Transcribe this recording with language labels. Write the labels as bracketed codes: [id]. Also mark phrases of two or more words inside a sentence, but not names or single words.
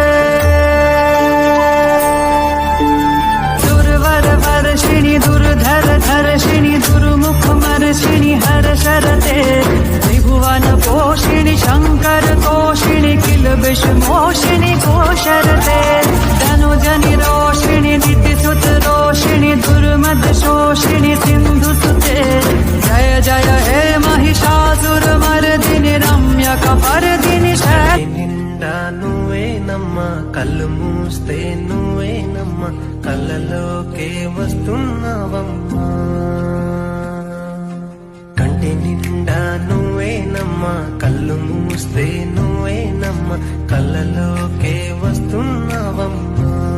[sa] वर्षिणि दुर्धर धर्षिणि दुर्मुख मर्षिणि हर शरते, त्रिभुवन पोषिणि शंकर तोषिणि किल विष मोषिणि कोशरते, धनुजनि रोषिणि दितिसुत रोषिणि दुर्मद शोषिणि सिंधु सुते, जय जय हे महिषासुरमर्दिनि रम्यक परदिनि [te] నిండా నువ్వేనమ్మా, కళ్ళు మూస్తే నువ్వేనమ్మా, కళ్ళలోకే వస్తున్నావమ్మా. కంటి నిండా నువ్వేనమ్మా, కళ్ళు మూస్తే నువ్వేనమ్మా, కళ్ళలోకే వస్తున్నావమ్మా.